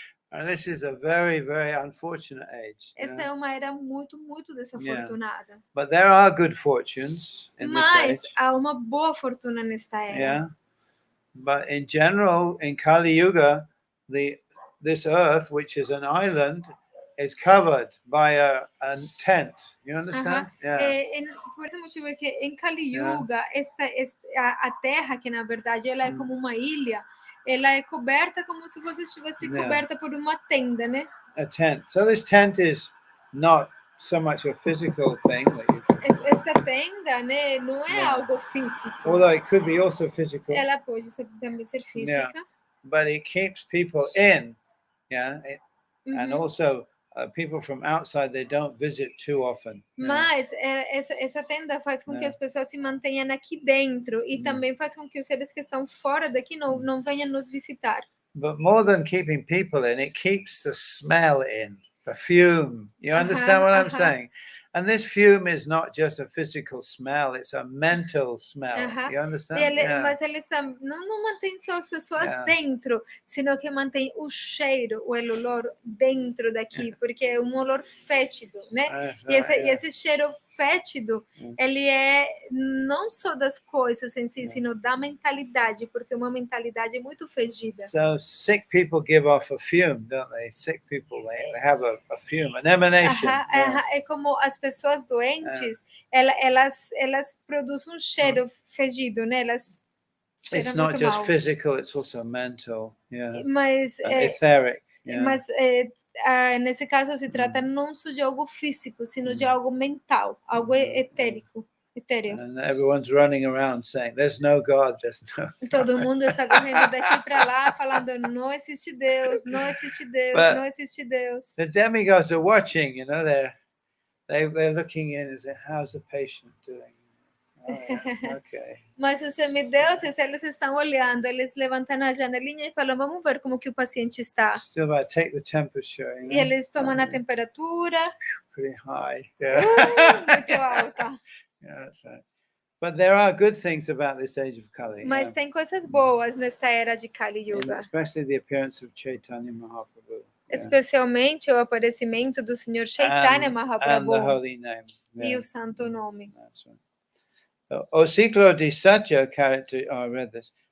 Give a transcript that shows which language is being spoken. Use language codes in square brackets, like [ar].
[en] And this is a very, very unfortunate age. [pt] Essa é uma era muito, muito desafortunada. [en] But there are good fortunes in this age. [pt] Há uma boa fortuna nesta era. [en] But in general, in Kali Yuga, this earth, which is an island, is covered by a tent. You understand? [pt] Por esse motivo é que em Kali Yuga, a terra, que na verdade ela é como uma ilha, ela é coberta como se estivesse coberta por uma tenda, né? [en] A tent. So this tent is not so much a physical thing. [pt] Essa tenda, né, não é algo físico. [en] Although it could be also physical. [pt] Ela pode também ser física. [en] But it keeps people in, and also people from outside, they don't visit too often. [pt] Mas essa tenda faz com que as pessoas se mantenham aqui dentro e também faz com que os seres que estão fora daqui não venham nos visitar. [en] But more than keeping people in, it keeps the smell in, the fume. You understand what I'm saying? And this fume is not just a physical smell, it's a mental smell. You understand? [pt] Mas ele não mantém só as pessoas dentro, sino que mantém o cheiro, o olor dentro daqui, porque é um olor fétido, né? E esse cheiro fétido, ele é não só das coisas em si, sino da mentalidade, porque é uma mentalidade muito fedida. [en] So sick people give off a fume, don't they? Sick people, they have a fume, an emanation. [pt] É como as pessoas doentes, elas produzem um cheiro fedido, né? Elas [en] It's not just physical, it's also mental, [pt] Mas [en] etheric. [pt] Mas nesse caso se trata não só de algo físico, sino de algo mental, algo etérico. [en] And everyone's running around saying, "There's no God, there's no." [pt] Todo mundo está correndo daqui para lá, falando, não existe Deus, não existe Deus, não existe Deus. [en] The demigods are watching, they're looking in and saying, "How's the patient doing?" Okay. [pt] Mas os semideuses, eles estão olhando, eles levantam a janelinha e falam, vamos ver como que o paciente está. [en] Still about take the temperature. [pt] E eles tomam a temperatura. [en] Pretty high. [pt] Muito alta. [en] That's right. But there are good things about this age of Kali. [pt] Mas tem coisas boas nesta era de Kali [en] And [pt] Yuga. [en] especially the appearance of Chaitanya Mahaprabhu. [pt] Especialmente o aparecimento do Senhor Chaitanya [en] And the [pt] Mahaprabhu [en] holy name. [pt] e o santo nome. [en] That's right. [pt] O ciclo de satya [en] read this.